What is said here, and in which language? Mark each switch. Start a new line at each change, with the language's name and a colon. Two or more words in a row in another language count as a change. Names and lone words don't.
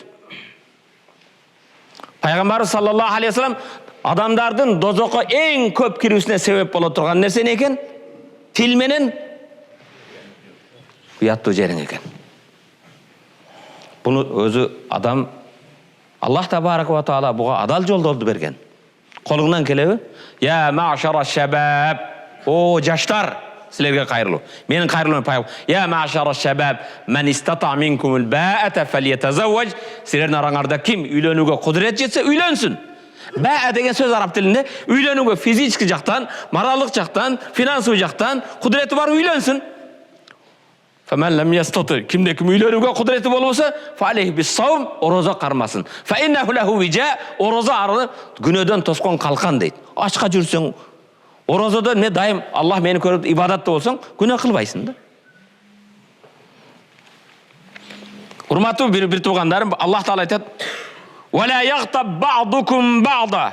Kyrgyz: Пайгамбарыбыз
Arabic: صلى الله عليه وسلم
Kyrgyz: адамдардын дозокко эң көп кирүүсүнө себеп боло турган нерсе не экен? Тил менен уяттуу жериң экен. Буну өзү адам
Arabic: الله تبارك وتعالى
Kyrgyz: буга адал жолдорду берген. Колуңдан келеби?
Arabic: يا معشر الشباب.
Kyrgyz: О жаштар, силерге кайрылуу. Менин кайрылуум пайгамбар.
Arabic: يا معشر الشباب، من استطاع منكم الباءة فليتزوج.
Kyrgyz: Силердин араңарда ким үйлөнүүгө кудурет жетсе, үйлөнсүн. Баа деген сөз араб тилинде үйлөнүүгө физически жактан, моралдык жактан, финансовый жактан кудурети бар үйлөнсүн.
Arabic: فمن لم يستطع,
Kyrgyz: кимде ким үйлөнүүгө кудурети болбосо,
Arabic: فعليه بالصوم,
Kyrgyz: орозо кармасын.
Arabic: فإنه له وجاء,
Kyrgyz: орозо аны күнөөдөн тоскон калкан дейт. Ачка жүрсөң, орозодо не дайым Аллах мени көрүп ибадатта болсоң, күнөө кылбайсың да. Урматтуу бир туугандарым,
Arabic: الله تعالى
Kyrgyz: айтат:
Arabic: "ولا يغتب بعضكم بعضا."